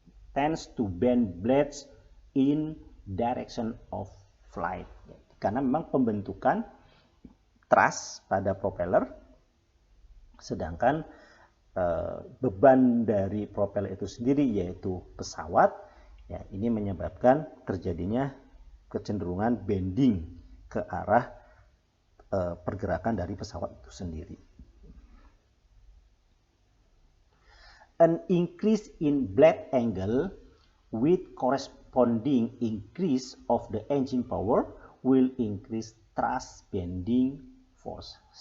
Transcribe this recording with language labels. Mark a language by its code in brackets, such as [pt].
[en] Tends to bend blades in direction of flight. [id] Karena memang pembentukan thrust pada propeller, sedangkan beban dari propeller itu sendiri yaitu pesawat, ya ini menyebabkan terjadinya kecenderungan bending ke arah pergerakan dari pesawat itu sendiri. [en] An increase in blade angle with corresponding increase of the engine power will increase thrust bending force.